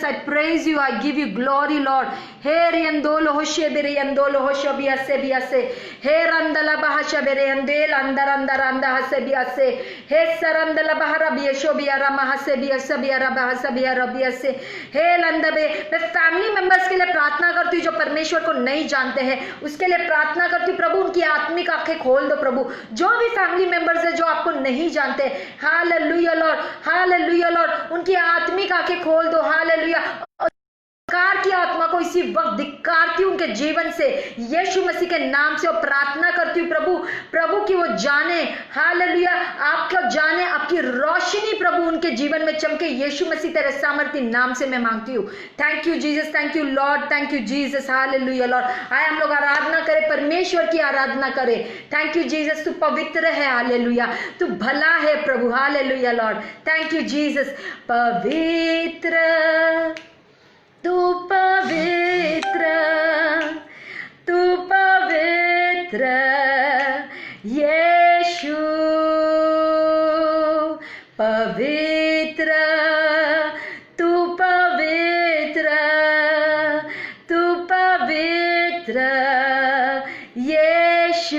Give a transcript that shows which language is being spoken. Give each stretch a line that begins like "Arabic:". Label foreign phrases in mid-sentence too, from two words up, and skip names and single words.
English: I praise you, I give you glory Lord. हे रियंदोलो होशे बेरे यंदोलो होशो बियासे बियासे, हे रंदला बहाशा बेरे अंदेल अंदर अंदर अंदर हसे बियासे, हे सरंदला बहरा बियशो बियारा महसे बियसे बियारा बहसे बियारा बियसे, हे लंदबे।
Hindi: मैं
English: family members
Hindi: के लिए प्रार्थना करती हूँ जो परमेश्वर को नहीं जानते हैं, उसके लिए प्रार्थना करती हूँ प्रभु उनकी आत्मिक आंखें खोल दो प्रभु। जो भी
English: family members
Hindi: है जो आपको नहीं जानते,
English: Hallelujah Lord, Hallelujah Lord,
Hindi: उनकी आत्मिक आंखें खोल दो, हालेलुया। धिक्कार की आत्मा को इसी वक्त धिक्कारती हूं उनके जीवन से यीशु मसीह के नाम से, और प्रार्थना करती हूँ प्रभु कि वो जाने, हालेलुया, आपको जाने, आपकी रोशनी प्रभु उनके जीवन में चमके यीशु मसीह तेरे सामर्थी नाम से मैं मांगती हूँ।
English: thank you Jesus, thank you Lord, thank you Jesus, Hallelujah Lord.
Hindi: आए हम लोग आराधना करें, परमेश्वर की आराधना करें।
English: thank you Jesus,
Hindi: तू पवित्र है, हालेलुया, तू भला है प्रभु,
English: Hallelujah Lord, thank you Jesus.
Hindi: पवित्र, तू पवित्र, तू पवित्र यीशु, पवित्र, तू पवित्र, तू पवित्र यीशु।